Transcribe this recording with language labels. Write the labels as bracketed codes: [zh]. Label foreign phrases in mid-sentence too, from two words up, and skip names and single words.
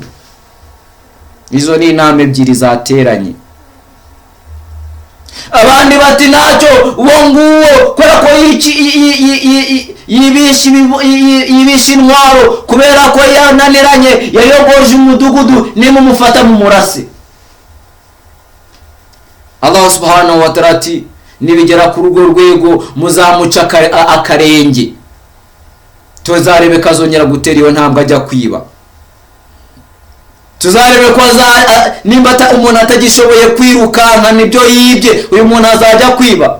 [rw] Izo ni inama ebyiri zateranye. Abandi bati ntacyo uwo nguwo kubera ko yibisha intwaro, kubera ko yananiranye yayogoje umudugudu, nimumufata mu murase. [ar] الله سبحانه وتعالى [rw] ati nibigera ku rugo rwego muzamuca akarenge, tuzarebe kazongera gutera iyo ntambwe ajya kwiba. Tuzarebe ko nimba umuntu atagishoboye kwirukanka nibyo yibye, uyu muntu azajya kwiba.